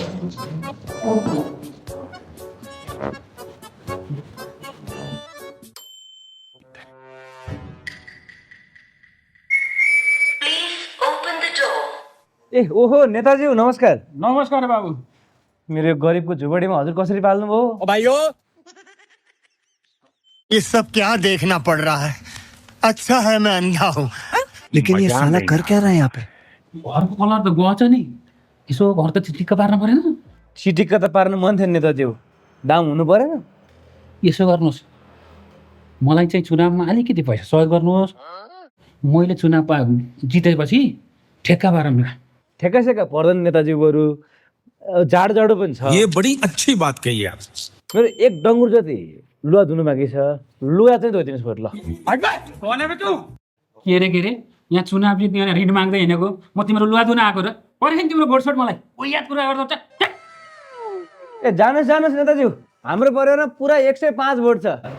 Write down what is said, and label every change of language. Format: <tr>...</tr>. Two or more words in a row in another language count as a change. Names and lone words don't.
<ne>ए ओहो नेताजी नमस्कार। नमस्कार बाबु। मेरो गरिबको झुपडीमा हजुर कसरी पाल्नु भयो?</ne> <hi>ओ भाइयों, ये सब क्या देखना पड़ रहा है? अच्छा है मैं अंधा हूँ। लेकिन ये साला कर क्या रहा है यहाँ पे?</hi> <ne>घरको कलर त गछ नि, यसो घर त चिटिक्क पार्न परेन? चिटिक्क त पार्नु मन थियो नेताजी, दाम हुनु परेन? यसो गर्नुहोस्, मलाई चाहिँ चुनावमा अलिकति पैसा सहयोग गर्नुहोस्। मैले चुनाव जितेपछि ठेक्का पारौँ। ठेक्कासेक्का पर्दैन नेताजी, बरु जाडो पनि छ।</ne> <hi>ये बड़ी अच्छी बात कही आप।</hi> <ne>मेरो एक डङ्गुर जति लुगा धुनु बाँकी छ, लुगा चाहिँ धोइदिनुहोस् बरु। ल के रे यहाँ चुनाव जित्ने ऋण माग्दै हिँडेको म तिम्रो लुगा धुन आएको र परेन तिम्रो भोटसोट मलाई याद कुरा गर्दा ए जानुहोस् नेताजी, हाम्रो परिवारमा पुरा 105 भोट छ।</ne>